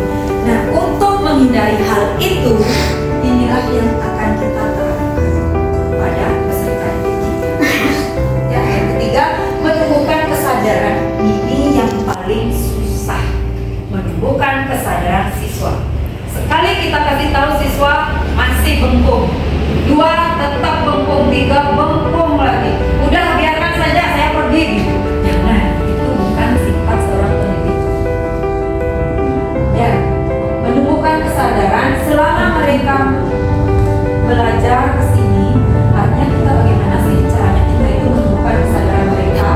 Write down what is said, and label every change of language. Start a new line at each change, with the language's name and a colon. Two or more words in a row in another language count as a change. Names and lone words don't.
Indonesian: Nah untuk menghindari hal itu, inilah yang akan kita terapkan pada peserta didik kita. Ya, yang ketiga, menumbuhkan kesadaran. Ini yang paling susah. Menumbuhkan kesadaran siswa. Sekali kita kasih tahu siswa masih bengkung, 2 tetap bengkung, 3 bengkung lagi. Udah biarkan saja saya pergi gitu. Jangan, itu bukan sifat seorang pendidik. Ya, menumbuhkan kesadaran selama mereka belajar ke sini. Artinya kita bagaimana sih caranya kita itu menumbuhkan kesadaran mereka.